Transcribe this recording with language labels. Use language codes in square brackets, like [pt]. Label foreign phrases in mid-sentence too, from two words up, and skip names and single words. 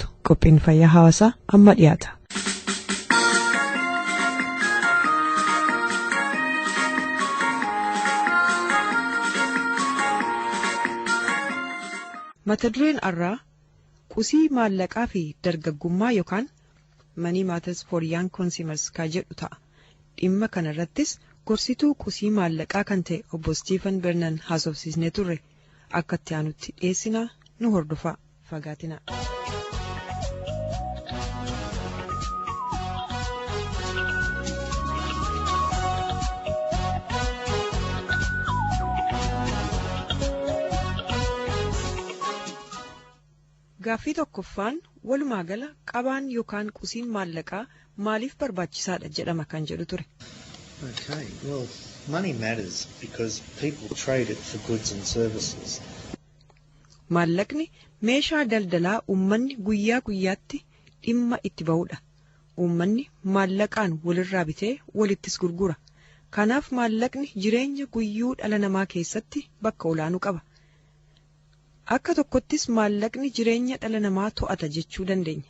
[om] Qophiin Fayyaa Hawaasaa amma dhiyaata. Mata dureen Har'a qusii maallaqaa fi dargaggummaa yookaan [en] money matters for young consumers [om] ka jedhu ta'a. Dhimma kana irrattis gorsituu qusii maallaqaa kan ta'e obbo Stephen Bernan haasofsiisnee turre. Akka itti aanutti dhiyeessinaa nu hordofaa fagaatina. Gaaffii tokkoffaan walumaa gala qabaan yookaan qusiin maallaqaa maaliif barbaachisaadha jedhama kan jedhu ture. [en] Okay, well, money matters because people trade it for goods and services. [om] Maallaqni meeshaa daldalaa uummanni guyyaa guyyaatti dhimma itti ba'udha. Uummanni maallaqaan walirraa bitee walittis gurgura. Kanaaf maallaqni jireenya guyyuu dhala namaa keessatti bakka olaanuu qaba. Akka tokkottis maallaqni jireenya dhala namaa to'ata jechuu dandeenya.